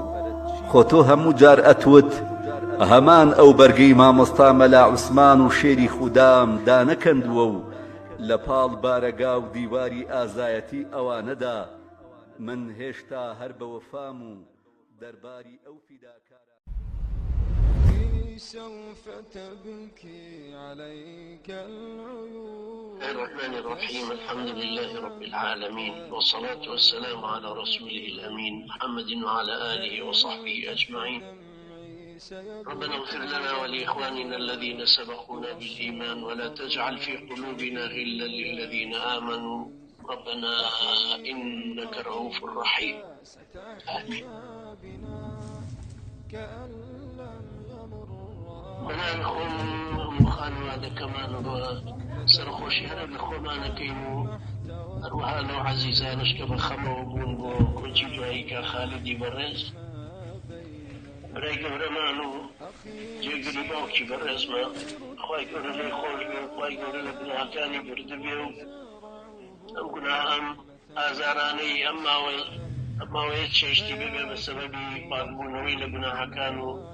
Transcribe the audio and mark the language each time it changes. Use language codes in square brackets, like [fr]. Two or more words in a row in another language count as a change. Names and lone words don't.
[ckb] خۆ تۆ هەموو جار ئەتوت هەمان ئەو بەرگەی مامۆستا مەلا عوسمان و شێری خودام دانەکەندووە و لە پاڵ بارەگا و دیواری ئازایەتی ئەوانەدا من هێشتا هەر بە وەفام و دەرباری ئەو فیداکارە. [ar] سوف تبكي عليك العيون. الرحمن الرحيم. الحمد لله رب العالمين، والصلاة والسلام على رسوله الأمين محمد وعلى آله وصحبه أجمعين. ربنا اغفر لنا ولإخواننا الذين سبقونا بالإيمان ولا تجعل في قلوبنا غلا للذين آمنوا ربنا إنك رؤوف رحيم. آمين. [ckb] بنان خۆم خانوادە کەمان سەرخۆشیانە لە خۆمانەکەین و هەروەها لەو عەزیزانش کە بە خەمەوە بوون بۆ کۆچی دوایی کە خالدی بەڕێز، برای گەورەمان و جێگری باوکی بەڕێزمە، خوای گەورە لێی خۆش بێ و خوای گەورە لە گوناهەکانی بردبێ و ئەم گوناهەم ئازارانەی ئەم ماوەیە چێشتی ببێ بە سەبەبی پاکبوونەوەی لە گوناهەکان و